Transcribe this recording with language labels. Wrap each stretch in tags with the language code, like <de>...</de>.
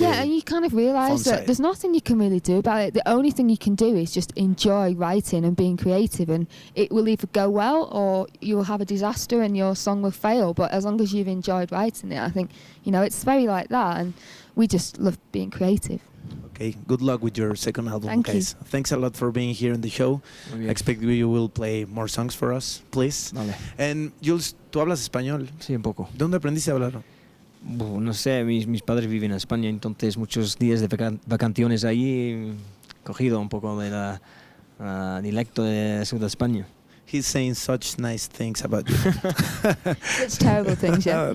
<en>and you kind of realise that there's nothing you can really do about it. The only thing you can do is just enjoy writing and being creative, and it will either go well or you'll have a disaster and your song will fail. But as long as you've enjoyed writing it, I think, you know, it's very like that, and we just love being creative. Okay, good luck with your second album, Thank guys. you. Thanks a lot for being here in the show. I expect you will play more songs for us, please.</en> <es>Vale.</es> <en>And</en> <es>Jules, ¿tú hablas español? Sí, un poco. ¿Dónde aprendiste a hablar? No sé, mis padres viven en España, entonces muchos días de vacaciones allí he cogido un poco de la dialecto de Sur de España.</es> <en>He's saying such nice things about you. It's terrible things, yeah.</en>